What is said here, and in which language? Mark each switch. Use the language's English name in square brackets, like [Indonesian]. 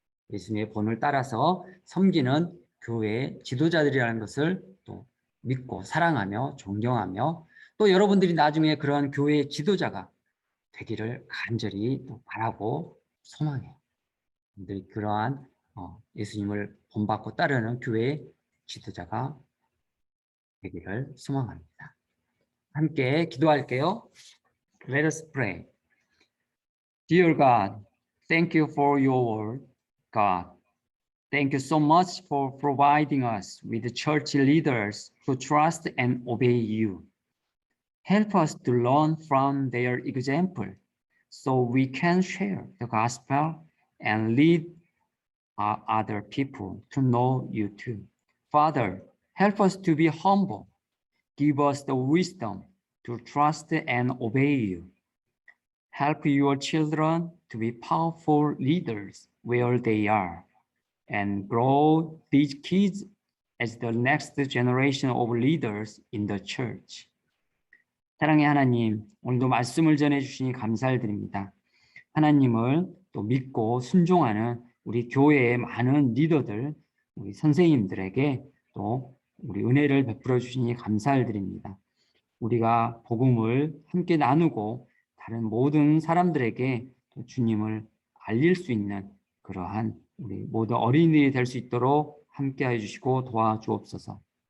[Korean] 예수님의 본을 따라서 섬기는 교회 지도자들이라는 것을 또 믿고 사랑하며 존경하며 또 여러분들이 나중에 그러한 교회 지도자가 되기를 간절히 또 바라고 소망해요. 여러분들이 그러한 예수님을 본받고 따르는 교회 지도자가 되기를 소망합니다. 함께 기도할게요. [English] Let us pray. Dear God, thank you for your word, God. Thank you so much for providing us with church leaders who trust and obey you. Help us to learn from their example so we can share the gospel and lead other people to know you too. Father, help us to be humble. Give us the wisdom to trust and obey you. Help your children to be powerful leaders where they are and grow these kids as the next generation of leaders in the church. [Korean] 사랑의 하나님, 오늘도 말씀을 전해주시니 감사를 드립니다. 하나님을 또 믿고 순종하는 우리 교회의 많은 리더들, 우리 선생님들에게 또 우리 은혜를 베풀어 주시니 감사를 드립니다. 우리가 복음을 함께 나누고 다른 모든 사람들에게 또 주님을 알릴 수 있는 그러한 우리 모든 어린이들이 될 수 있도록 함께해 주시고 도와주옵소서.